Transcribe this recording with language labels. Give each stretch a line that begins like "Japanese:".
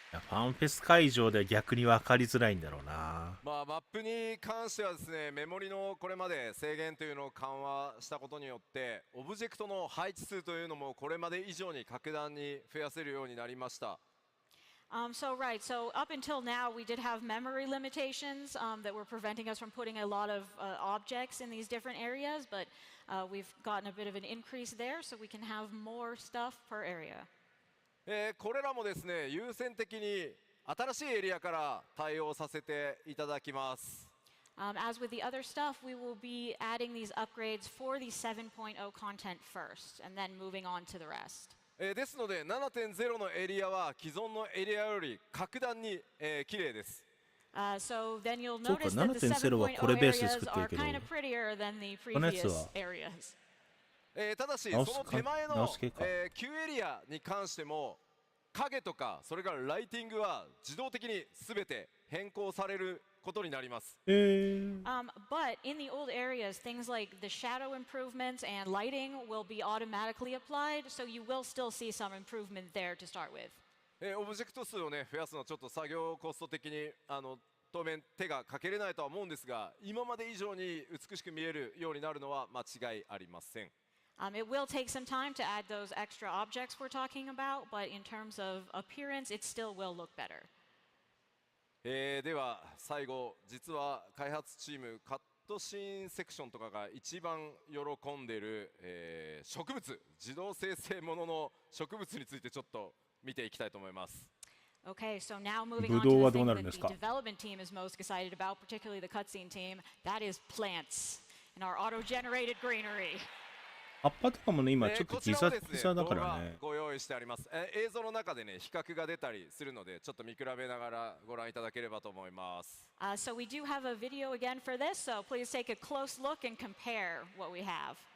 Japanese: ファンフェス会場では逆に分かりづらいんだろうな。マップに関してはですね、メモリのこれまで制限というのを緩和したことによって、オブジェクトの配置数というのもこれまで以上に格段に増やせるようになりました。
English: So up until now, we did have memory limitations that were preventing us from putting a lot of objects in these different areas, but we've gotten a bit of an increase there, so we can have more stuff per area.
Japanese: これらもですね、優先的に新しいエリアから対応させていただきます。
English: As with the other stuff, we will be adding these upgrades for the 7.0 content first, and then moving on to the rest.
Japanese: ですので 7.0 のエリアは既存のエリアより格段に、綺麗です。
English: So then you'll notice that the 7.0 areas are kind of prettier than the previous areas.
Japanese: ただしその手前の、旧エリアに関しても影とかそれからライティングは自動的に全て変更されることになります。
English: But in the old areas, things like the shadow improvements and lighting will be automatically applied, so you will still see some improvement there to start with.
Japanese: オブジェクト数をね増やすのはちょっと作業コスト的に当面手がかけれないとは思うんですが、今まで以上に美しく見えるようになるのは間違いありません。
English: It will take some time to add those extra objects we're talking about, but in terms of appearance, it still will look better.
Japanese: では最後、実は開発チームカットシーンセクションとかが一番喜んでいる、植物、自動生成ものの植物についてちょっと見ていきたいと思います。
English: Okay, so now moving on to the thing that the development team is most excited about, particularly the cutscene team, that is plants and our auto-generated greenery.
Japanese: 葉っぱとかもね、今ちょっとギザギザだからね。ご用意してあります。映像の中でね、比較が出たりするので、ちょっと見比べながらご覧いただければと思います。
English: So we do have a video again for this, so please take a close look and compare what we have.